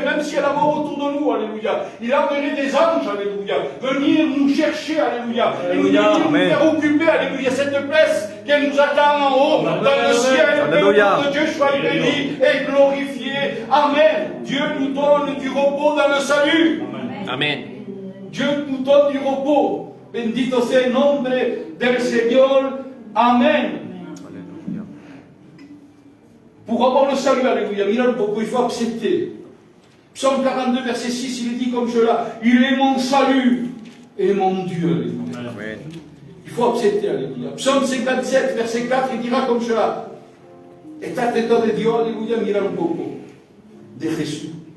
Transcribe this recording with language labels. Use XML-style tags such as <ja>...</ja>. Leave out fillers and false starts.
<fr>Même s'il y a la mort autour de nous, alléluia, il enverrait des anges, alléluia, venir nous chercher, alléluia, et nous faire occuper, alléluia, cette place qu'elle nous attend en haut, dans le ciel, que le nom de Dieu soit béni et glorifié. Amen. Dieu nous donne du repos dans le salut. Amen. Dieu nous donne du repos.</fr> <es>Bendito sea el nombre del Señor.</es> <fr>Amen. Alléluia. Pour avoir le salut, alléluia, il faut accepter. Psaume 42, verset 6, il est dit comme cela, il est mon salut et mon Dieu, alléluia. Amen. Il faut accepter, alléluia. Psaume 57, verset 4, il dira comme cela, estate de Dieu, alléluia,</fr> <es>mira un poco,</es> <fr>de Jésus.</fr>